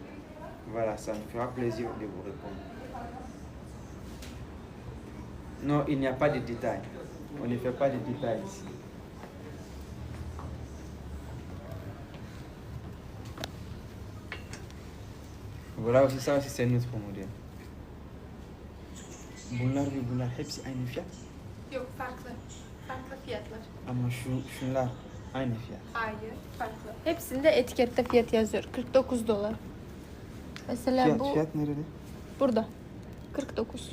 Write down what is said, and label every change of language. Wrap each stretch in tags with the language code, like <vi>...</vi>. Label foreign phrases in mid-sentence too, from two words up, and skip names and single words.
<fr>Voilà, ça me fera plaisir de vous répondre. Non, il n'y a pas de détails. On ne fait pas de détails ici. Voilà aussi, ça aussi c'est notre modèle.</fr> <tr>Bunlar ve bunlar hepsi aynı fiyat. Yok farklı. Farklı fiyatlar. Ama şunlar aynı fiyat. Hayır farklı. Hepsinde etikette fiyat yazıyor. 49 dolar. Mesela bu Fiyat nerede? burada. 49.</tr>